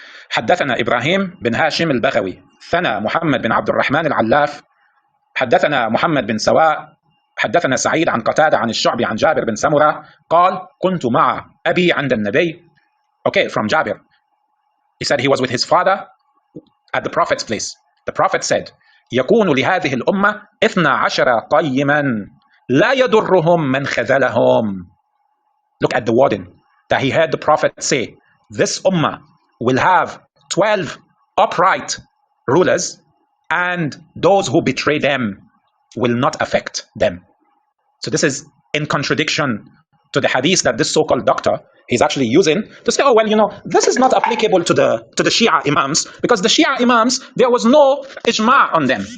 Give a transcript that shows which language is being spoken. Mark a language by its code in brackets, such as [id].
[ar] حدثنا إبراهيم بن هاشم البغوي ثنى محمد بن عبد الرحمن العلاف حدثنا محمد بن سواء حدثنا سعيد عن قتادة عن الشعبي عن جابر بن سمرة قال كنت مع أبي عند النبي. [en] Okay, from Jabir. He said he was with his father at the Prophet's place. The Prophet said, [ar] يكون لهذه الأمة 12 قيما لا يضرهم من خذلهم. [en] Look at the wording that he heard the Prophet say. This ummah will have 12 upright rulers, and those who betray them will not affect them. So this is in contradiction to the hadith that this so-called doctor is actually using to say, oh, well, this is not applicable to the Shia imams, because the Shia imams, there was no ijma' on them.